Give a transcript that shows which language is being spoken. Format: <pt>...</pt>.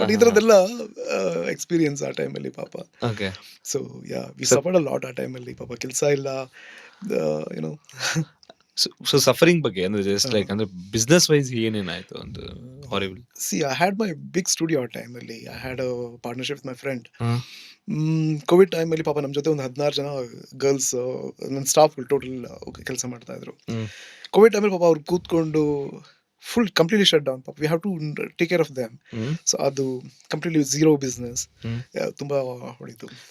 <kn>But ಈ ಥರದ್ದೆಲ್ಲ experience ಆ ಟೈಮಲ್ಲಿ ಪಾಪ. So yeah,</kn> <en>we suffered a lot</en> <kn>ಆ ಟೈಮಲ್ಲಿ. ಪಾಪ ಕೆಲಸ ಇಲ್ಲ, ಏನೋ. ಸೊ ಸಫರಿಂಗ್ ಬಗ್ಗೆ ಅಂದ್ರೆ ಜಸ್ಟ್ ಲೈಕ್ ಅಂದ್ರೆ ಬಿಸ್ನೆಸ್ ವೈಸ್ ಏನೇನಾಯ್ತು ಅಂತ horrible?</kn> <en>See, I had my big studio</en> <kn>ಆ ಟೈಮಲ್ಲಿ.</kn> <en>I had a partnership with my friend.</en> <kn>Covid ಟೈಮಲ್ಲಿ ಪಾಪ ನಮ್ಮ ಜೊತೆ ಒಂದು 16 ಜನ ಗರ್ಲ್ಸ್ ನನ್ನ ಸ್ಟಾಫ್ಗಳು ಟೋಟಲ್ ಕೆಲಸ ಮಾಡ್ತಾ ಇದ್ರು. ಕೋವಿಡ್ ಟೈಮಲ್ಲಿ ಪಾಪ ಅವ್ರು ಕೂತ್ಕೊಂಡು ಫುಲ್ ಕಂಪ್ಲೀಟ್ಲಿ ಶಟ್ ಡೌನ್. ಪಾಪ</kn> <en>We have to take care of them.</en> <kn>So ಅದು ಕಂಪ್ಲೀಟ್ಲಿ ಝೀರೋ ಬಿಸ್ನೆಸ್, ತುಂಬಾ ಹೊಡಿತು.</kn>